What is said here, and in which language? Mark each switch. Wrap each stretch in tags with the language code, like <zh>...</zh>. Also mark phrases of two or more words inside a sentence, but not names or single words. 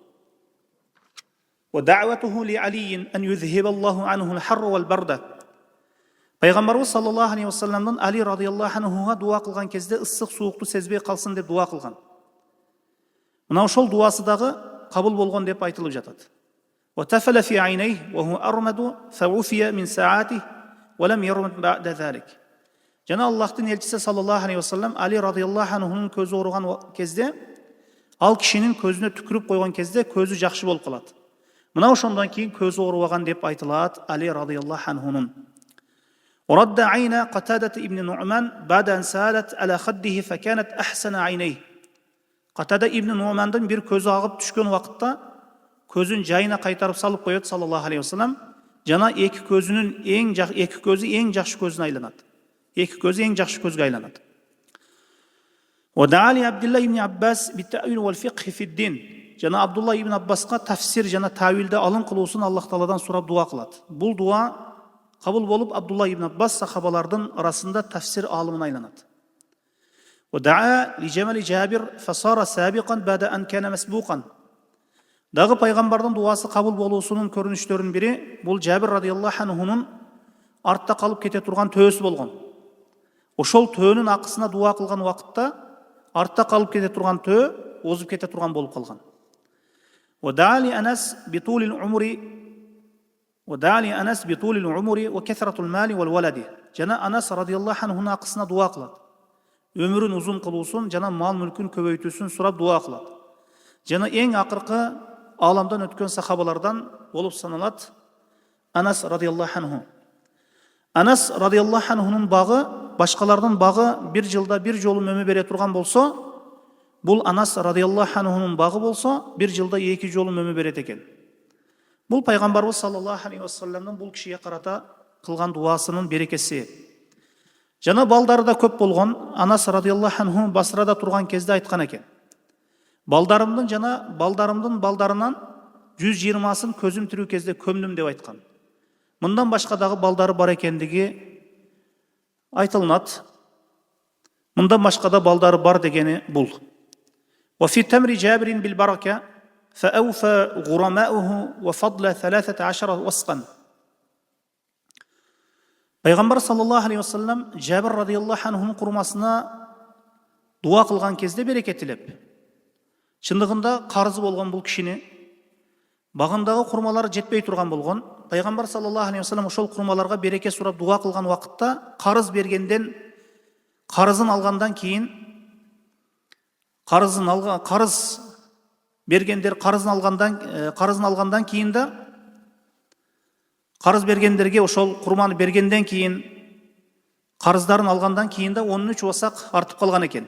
<ar>ودعوته لعلي أن يذهب الله عنه الحر والبرد.</ar> <ky>Пайгамбарыбыз</ky> <ar>صلى الله عليه وسلم</ar> <ky>Али</ky> <ar>رضي الله عنه</ar> <ky>дуа кылган кезде ысык суукту сезбей калсын деп дуа кылган. Мына ошол дуасы дагы кабыл болгон деп айтылып жатат.</ky> <ar>وتفل في عينيه وهو أرمد فعفي من ساعاته ولم يرمد بعد ذلك.</ar> <ky>Жана Аллахтын элчиси</ky> <ar>صلى الله عليه وسلم</ar> <ky>Али</ky> <ar>رضي الله عنه</ar> <ky>көзү ооруган кезде, ал кишинин көзүнө түкүрүп койгон кезде көзү жакшы болуп калат. Мына ошондон кийин көзү оорубаган деп айтылат Али</ky> <ar>رضي الله عنه. ورد عين قتادة ابن نعمان بعد أن سالت على خده فكانت أحسن عينيه.</ar> <ky>Катада ибн Нумандын бир көзү агып түшкөн убакытта көзүн жайына кайтарып салып коет</ky> <ar>صلى الله عليه وسلم.</ar> <ky>Жана эки көзү эң жакшы көзүнө айланат. Эки көзү эң жакшы көзгө айланат.</ky> <ar>ودعا لعبد الله بن عباس بالتأويل والفقه في الدين.</ar> <ky>Жана Абдулла ибн Аббаска тафсир жана тавилде алым кылуусун Аллах Тааладан сурап дуа кылат. Бул дуа кабыл болуп Абдулла ибн Аббас сахабалардын арасында тафсир алымына айланат.</ky> <ar>ودعا لجمل جابر فصار سابقا بعد أن كان مسبوقا.</ar> <ky>Дагы пайгамбардын дуасы кабыл болуусунун көрүнүштөрүнүн бири бул Жабир</ky> <ar>رضي الله عنه</ar> <ky>артта калып кете турган төөсү болгон. Ошол төөнүн акысына дуа кылган убакытта артта калып кете турган төө озуп кете турган болуп калган.</ky> <ar>ودعا لأنس بطول العمر وكثرة المال والولد.</ar> <ky>Жана Анас</ky> <ar>رضي الله عنه</ar> <ky>акысына дуа кылат. Өмүрүн узун кылуусун жана мал мүлкүн көбөйтүүсүн сурап дуа кылат. Жана эң акыркы аламдан өткөн сахабалардан болуп саналат Анас</ky> <ar>رضي الله عنه.</ar> <ky>Анас</ky> <ar>رضي الله عنه</ar> <ky>багы башкалардын багы бир жылда бир жолу мөмө бере турган болсо, бул Анас</ky> <ar>رضي الله عنه</ar> <ky>багы болсо бир жылда эки жолу мөмө берет экен. Бул пайгамбарыбыз</ky> <ar>صلى الله عليه وسلم</ar> <ky>бул кишиге карата кылган дуасынын берекеси. Жана балдары да көп болгон. Анас</ky> <ar>رضي الله عنه</ar> <ky>Басрада турган кезде айткан экен. Балдарымдын балдарынан 120-сын көзүм тирүү кезде көмдүм деп айткан. Мындан башка дагы балдары бар экендиги айтылынат. Мындан башка да балдары бар дегени бул.</ky> <ar>وفي تمر جابر بالبركة فأوفى غرماؤه وفضل 13 وسقا.</ar> <ky>Пайгамбар</ky> <ar>صلى الله عليه وسلم</ar> <ky>Жабир</ky> <ar>رضي الله عنه</ar> <ky>курмасына дуа кылган кезде берекетилеп, чындыгында карызы болгон бул кишини багындагы курмалары жетпей турган болгон. Пайгамбар</ky> <ar>صلى الله عليه وسلم</ar> <ky>ошол курмаларга береке сурап дуа кылган убакытта карызын алгандан кийин карызын алгандан кийин да карыз бергендерге ошол курманы бергенден кийин карыздарын алгандан кийин да 13 васак артып калган экен.</ky>